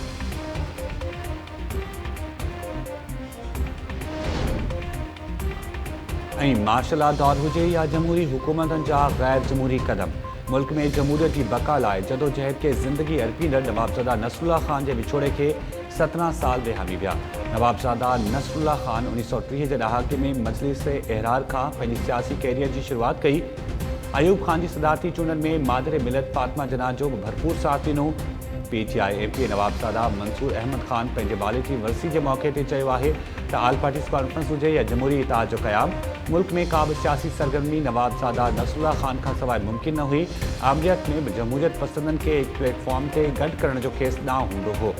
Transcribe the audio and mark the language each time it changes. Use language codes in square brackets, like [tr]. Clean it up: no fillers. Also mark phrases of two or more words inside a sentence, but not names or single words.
[sd] मार्शल लॉ दौर हुजे या जमहूरी हुकूमतन जा गैर जमहूरी कदम, मुल्क में जमहूरियत की बका लाइ जदोजहद के ज़िंदगी अर्पींदड़ नवाबज़ादा नसरुल्ला ख़ान के विछोड़े के 17 साल विहामी विया। नवाबज़ादा नसरुल्ला ख़ान 1930 के डहाके में मजलिस एहरार का सियासी कैरियर की शुरुआत कई। अयूब ख़ान की सदारती चूंडन में मादर मिलत फातिमा जना जो भरपूर साथ ॾिनो। पीटीआई एमपी नवाबज़ादा मंसूर अहमद ख़ान पंहिंजे बाले की वरसी के मौके ते चयो आहे त आल पार्टीज़ कॉन्फ्रेंस हुजे या जमहूरी इताद जो क़याम, मुल्क में का भी सियासी सरगर्मी नवाबज़ादा नसरुल्ला ख़ान का सवाइ मुमकिन न हुई। आमलियत में जमहूरियत पसंदन के एक प्लेटफॉर्म से गॾु करण जो केस ना हूंदो हो।